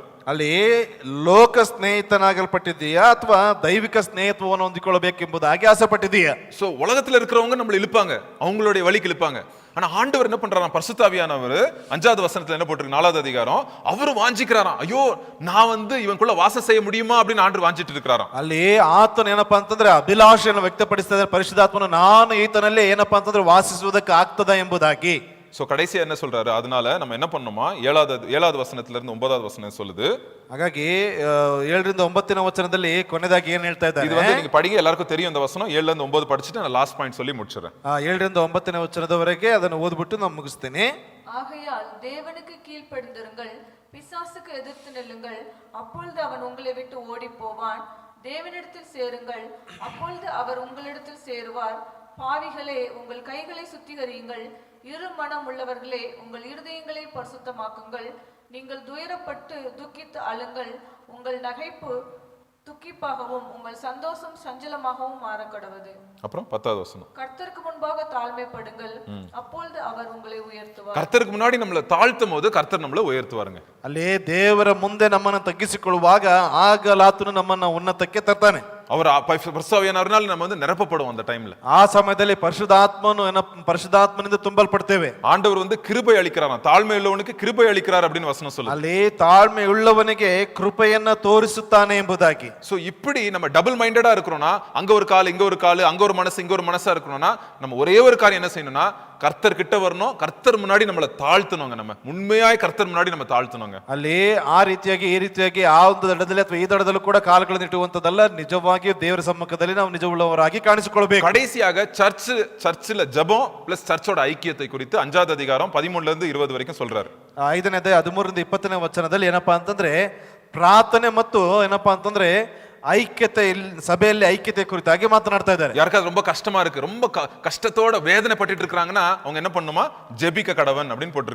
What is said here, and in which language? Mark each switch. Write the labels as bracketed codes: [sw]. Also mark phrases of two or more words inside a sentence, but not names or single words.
[kn] ಅಲ್ಲಿ ಲೋಕ ಸ್ನೇಹಿತನಾಗಲ್ಪಟ್ಟಿದೀಯಾ ಅಥವಾ ದೈವಿಕ ಸ್ನೇಹಿತವನ್ನು ಹೊಂದಿಕೊಳ್ಳಬೇಕೆಂಬುದಾಗಿ ಆಸೆ ಪಟ್ಟಿದೀಯಾ? [ta] சோ உலகத்துல இருக்கிறவங்க நம்மள இழுப்பாங்க, அவங்களுடைய வழிக்கு இழுப்பாங்க. ஆனா ஆண்டவர் என்ன பண்றாராம்? பரிசுத்த ஆவியானவர் 5வது வசனத்துல என்ன போட்டிருக்கு, 4வது அதிகாரம், அவரு வாஞ்சிக்கிறாராம், ஐயோ நான் வந்து இவனுக்குள்ள வாசம் செய்ய முடியுமா அப்படின்னு ஆண்டவர் வாஞ்சிட்டு இருக்கிறாராம். [kn] ಅಲ್ಲಿ ಆತನ ಏನಪ್ಪಾ ಅಂತಂದ್ರೆ ಅಭಿಲಾಷೆಯನ್ನು ವ್ಯಕ್ತಪಡಿಸ್ತಾ ಇದ್ದಾರೆ ಪರಿಶುದ್ಧಾತ್ಮನು, ನಾನು ಈತನಲ್ಲಿ ಏನಪ್ಪಾ ಅಂತಂದ್ರೆ ವಾಸಿಸುವುದಕ್ಕೆ ಆಗ್ತದ ಎಂಬುದಾಗಿ. [ta] சோ கடைசியா என்ன சொல்றாரு? அதனால நம்ம என்ன பண்ணணுமா, 7வது வசனத்துல இருந்து 9வது வசனம் சொல்லுது. [kn] ಹಾಗಾಗಿ 7ರಿಂದ 9ನೇ ವಚನದಲ್ಲಿ ಕೊನೆದಾಗಿ ಏನ್ ಹೇಳ್ತಾ ಇದ್ದಾರೆ? [ta] இது வந்து நீங்க படிங்க, எல்லாருக்கும் தெரியும் இந்த வசனம். 7ல இருந்து 9 படிச்சிட்டு நான் [en] last point [ta] சொல்லி முடிச்சிடுறேன். [kn] 7ರಿಂದ 9ನೇ ವಚನದವರೆಗೆ ಅದನ್ನು ಓದ್ಬಿಟ್ಟು ನಾನು ಮುಗಿಸ್ತೀನಿ. [ta] ஆகையால் தேவனுக்கு கீழ்ப்படிந்திருங்கள், பிசாசுக்கு எதிர்த்து நில்லுங்கள், அப்பொழுது அவன் உங்களை விட்டு ஓடி போவான். தேவனிடத்தில் சேருங்கள், அப்பொழுது அவர் உங்களிடத்தில் சேருவார். பாவிகளே, உங்கள் கைகளை சுத்திகரியுங்கள், இரு மனம் உள்ளவர்களே உங்கள் இருதயங்களை பரிசுத்தமாக்குங்கள். நீங்கள் துயரப்பட்டு துக்கித்து அழுங்கள், உங்கள் நகைப்பு துக்கிப்பாகவும் உங்கள் சந்தோஷம் சஞ்சலமாகவும் மாறக்கடவது. அப்புறம் 10வது வசனம், கர்த்தருக்கு முன்பாக தாழ்மைப்படுங்கள், அப்பொழுது அவர் உங்களை உயர்த்துவார். கர்த்தருக்கு முன்னாடி நம்மள தாழ்த்தும் போது கர்த்தர் நம்மள உயர்த்துவாருங்க. [kn] ಅಲ್ಲಿ ದೇವರ ಮುಂದೆ ನಮ್ಮನ್ನು ತಗ್ಗಿಸಿಕೊಳ್ಳುವಾಗ ಆಗಲಾತನು ನಮ್ಮನ್ನ ಉನ್ನತಕ್ಕೆ ತರ್ತಾನೆ. [ta] அவர் பரிசுத்தாவியானவரால் நம்ம வந்து நிரப்பப்படுவோம் அந்த டைம்ல. [kn] ಆ ಸಮಯದಲ್ಲಿ ಪರಿಶುದ್ಧಾತ್ಮನಿಂದ ತುಂಬಲ್ಪಡ್ತೇವೆ. [ta] ஆண்டவர் வந்து கிருபை அளிக்கிறாராம், தாழ்மை உள்ளவனுக்கு கிருபை அளிக்கிறார் அப்படின்னு வசனம் சொல்லுது. [kn] ಅಲ್ಲಿ ತಾಳ್ಮೆ ಉಳ್ಳವನಿಗೆ ಕೃಪೆಯನ್ನ ತೋರಿಸುತ್ತಾನೆ ಎಂಬುದಾಗಿ. [ta] சோ இப்படி நம்ம [en] double minded [ta] இருக்கிறோம்னா, அங்க ஒரு கால் இங்க ஒரு கால், அங்க ஒரு மனசு இங்க ஒரு மனசா இருக்கணும்னா, நம்ம ஒரே ஒரு காரியம் என்ன செய்யணும்னா, கர்த்தர் கிட்ட வரணும், கர்த்தர் முன்னாடி நம்மள தாழ்த்தணுங்க. நம்ம உண்மையாய் கர்த்தர் முன்னாடி நம்ம தாழ்த்தணுங்க. [kn] ಅಲ್ಲಿ ಆ ರೀತಿಯಾಗಿ ಈ ರೀತಿಯಾಗಿ ಆ ಒಂದು ದಡದಲ್ಲಿ ಅಥವಾ ಈ ದಡದಲ್ಲೂ ಕೂಡ ಕಾಲುಗಳನ್ನು ಇಟ್ಟುವಂತದಲ್ಲ, ನಿಜವಾಗಿಯೂ ದೇವರ ಸಮ್ಮುಖದಲ್ಲಿ ನಾವು ನಿಜವುಳ್ಳವರಾಗಿ ಕಾಣಿಸಿಕೊಳ್ಳಬೇಕು. [ta] கடைசியாக சர்ச்சில் ஜெபம் பிளஸ் சர்ச்சோட ஐக்கியத்தை குறித்து 5வது அதிகாரம் 13ல இருந்து 20 வரைக்கும் சொல்றாரு. [kn] 5ನೇ ಅಧ್ಯಾಯ 13ರಿಂದ 20ನೇ ವಚನದಲ್ಲಿ ಏನಪ್ಪಾ ಅಂತಂದ್ರೆ ಪ್ರಾರ್ಥನೆ ಮತ್ತು ಏನಪ್ಪಾ ಅಂತಂದ್ರೆ ಐಕ್ಯತೆ, ಸಭೆಯಲ್ಲಿ ಐಕ್ಯತೆ ಕುರಿತಾಗಿ ಮಾತನಾಡ್ತಾ ಇದ್ದಾರೆ. [ta] யாருக்காவது ரொம்ப கஷ்டமா இருக்கு, ரொம்ப கஷ்டத்தோட வேதனை பட்டுட்டு இருக்காங்கன்னா அவங்க என்ன பண்ணுமா, ஜெபிக்க கடவன் அப்படின்னு போட்டிருக்கு.